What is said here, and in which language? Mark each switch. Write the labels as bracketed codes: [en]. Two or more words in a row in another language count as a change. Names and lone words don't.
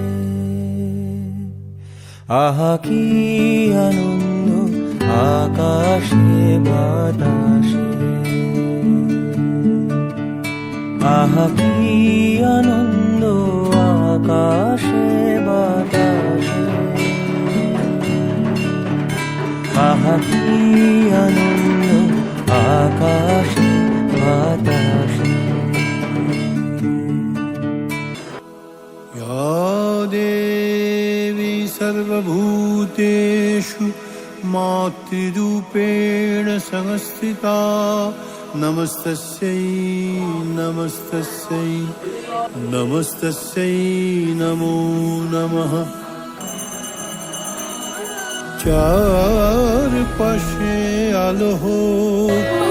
[bn] আহা কি আনন্দ আকাশে বাতাসে, আহা কি আনন্দ আকাশে বাতাসে, আহা কি আনন্দ আকাশে বাতাসে। [sa] या देवी सर्वभूतेषु मातृरूपेण संस्थिता, नमस्तस्यै नमस्तस्यै नमस्तस्यै नमो नमः। [bn] চারপাশে আলো হোক,